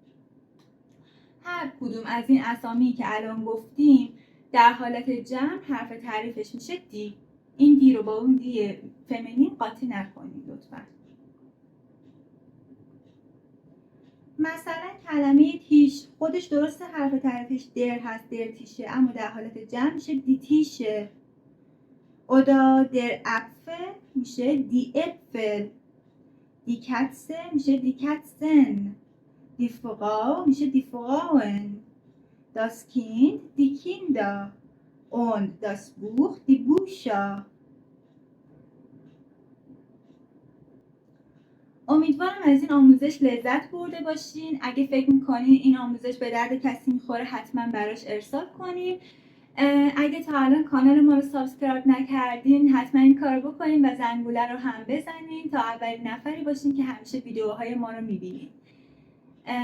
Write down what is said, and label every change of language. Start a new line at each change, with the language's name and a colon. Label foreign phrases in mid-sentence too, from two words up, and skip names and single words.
Persian: هر کدوم از این اسامی که الان گفتیم در حالت جمع حرف تعریفش میشه دی. این دی رو با اون دی فمینین قاطی نکنید لطفا. مثلا کلمه تیش خودش درسته حرف تعریفش در هست،
German: der Tische,
Persian: اما در حالت جمع میشه
German: die Tische. oder der Apfel میشه die Äpfel. die Katze میشه die Katzen. die Frau میشه die Frauen. das Kind die Kinder. und das Buch die Bücher.
Persian: امیدوارم از این آموزش لذت برده باشین. اگه فکر میکنین این آموزش به درد کسی میخوره حتما براش ارسال کنین. اگه تا الان کانال ما رو سابسکرایب نکردین حتما این کار بکنین و زنگوله رو هم بزنین تا اولین نفری باشین که همیشه ویدیوهای ما رو میبینین.